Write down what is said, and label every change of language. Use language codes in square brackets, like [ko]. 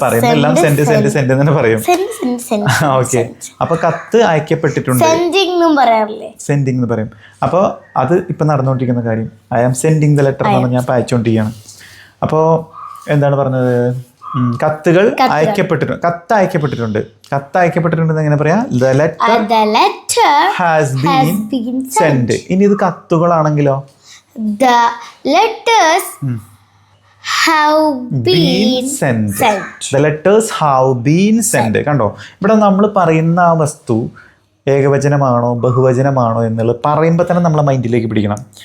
[ml] പറയുന്നത് എല്ലാം സെൻഡ് എന്ന് പറയും. ഓക്കെ, അപ്പൊ കത്ത് അയക്കപ്പെട്ടിട്ടുണ്ട്, സെൻഡിങ് എന്ന് പറയും. അപ്പോൾ അത് ഇപ്പൊ നടന്നുകൊണ്ടിരിക്കുന്ന കാര്യം [en] I am sending the letter [ml] എന്നാണ് ഞാൻ അയച്ചുകൊണ്ടിരിക്കുകയാണ്. അപ്പോൾ എന്താണ് പറഞ്ഞത്? കത്തുകൾ അയക്കപ്പെട്ടിട്ടുണ്ട്. കത്ത് അയക്കപ്പെട്ടിട്ടുണ്ട് എങ്ങനെ പറയാ? [en] The letter has been sent. [ml] ഇനി ഇത് കത്തുകളാണെങ്കിലോ? [en] The letters have been sent. The letters have been sent. [ml] കണ്ടോ, ഇവിടെ നമ്മൾ പറയുന്ന ആ വസ്തു ഏകവചനമാണോ ബഹുവചനമാണോ എന്നുള്ളത് പറയുമ്പോൾ തന്നെ നമ്മളെ മൈൻഡിലേക്ക് പിടിക്കണം.